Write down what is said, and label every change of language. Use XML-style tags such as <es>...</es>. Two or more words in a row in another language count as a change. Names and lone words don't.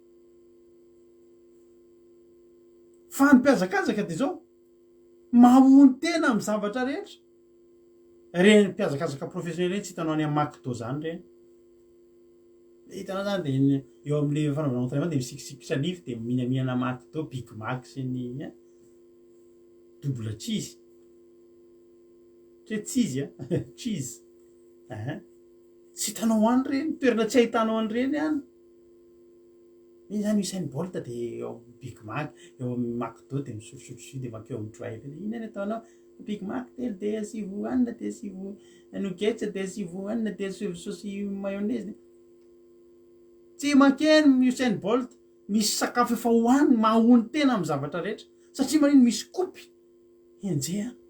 <mg>fa ny mpiazakazaka de zao mahony tena amin'ny zavatra rehetra reny mpiazakazaka professionnel reny tsy hitanao any amin'ny McDo zany reny hitanao zany de eo amin'le fanaovana entraînement de misikisikotra nify de mihinamihana McDo Big Mac sy ny</mg> <en>double cheese cheese cheese</en> <mg>tsy hitanao any reny toerana tsy ahitanao any reny any iny zany Usain Bolt de eo Big Mac eo amin'ny McDo de misotrosotro de makeo amin'ny drive ina ny ataonao Big Mac telo de asivo anina de asivo nuggets de asivo anina de asivo saosy mayonnaise tsy makeny Usain Bolt misy sakafo efa hohaniny mahony tena amin'ny zavatra rehetra satria manino misy kopy enjeha</mg>